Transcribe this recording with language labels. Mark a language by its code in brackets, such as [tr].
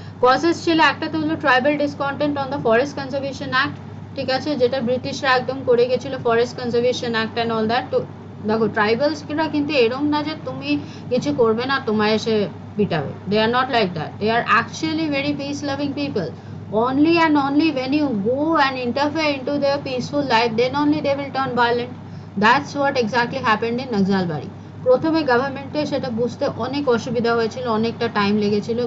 [bn] Causes ছিল, একটা তো হলো tribal discontent on the forest conservation act, ঠিক আছে, যেটা ব্রিটিশরা একদম করে গেছিল, forest conservation act [en] And all that. [bn] তো দেখো ট্রাইবালসরা কিন্তু এরকম না যে তুমি কিছু করবে না তোমায় এসে পিটাবে, [en] They are not like that, they are actually very peace loving people. Only and only when you go and interfere into their peaceful life, then only they will turn violent. That's what exactly happened in Naxalbari. [bn] প্রথমে গভর্নমেন্টে সেটা বুঝতে অনেক অসুবিধা হয়েছিল, অনেকটা time লেগেছিল.